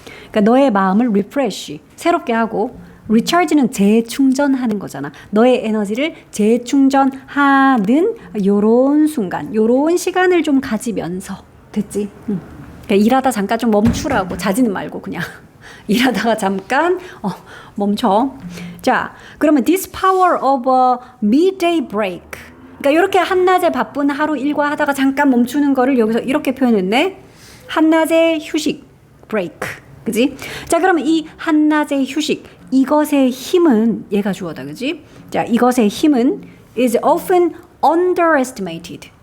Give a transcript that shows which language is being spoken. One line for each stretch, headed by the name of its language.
Korean: 그러니까 너의 마음을 리프레시, 새롭게 하고 리차지는 재충전하는 거잖아. 너의 에너지를 재충전하는 요런 순간, 요런 시간을 좀 가지면서. 됐지? 그러니까 일하다 잠깐 좀 멈추라고. 자지는 말고 그냥. 일하다가 잠깐 멈춰.
English: 자, 그러면 this power of a midday break.
Korean: 그러니까 이렇게 한낮에 바쁜 하루 일과하다가 잠깐 멈추는 거를 여기서 이렇게 표현했네. 한낮의 휴식, break. 그지? 자, 그러면 이 한낮의 휴식, 이것의 힘은 얘가 주어다. 그지? 자, 이것의 힘은
English: is often underestimated.